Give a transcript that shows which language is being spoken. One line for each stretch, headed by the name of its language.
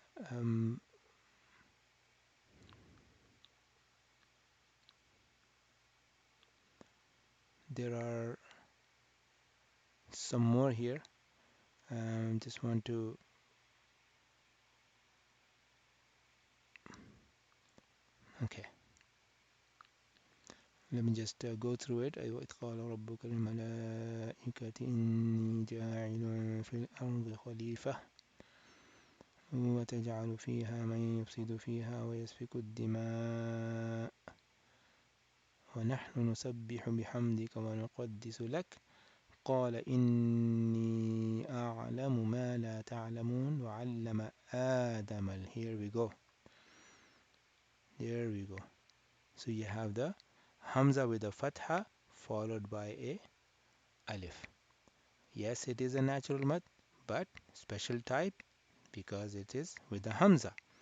English: Um, there are some more here. Just want to. Okay. Let me just go through it.
Arabic: وإذ قال ربك للملائكة إني جاعل في الأرض خليفة وتجعل فيها من يفسد فيها ويسفك الدماء ونحن نسبح بحمدك ونقدس لك قال إني أعلم ما لا تعلمون وعلم آدم
English: here we go, there we go. So you have the Hamza with a fatha followed by a alif. Yes, it is a natural mad, but special type because it is with the Hamza.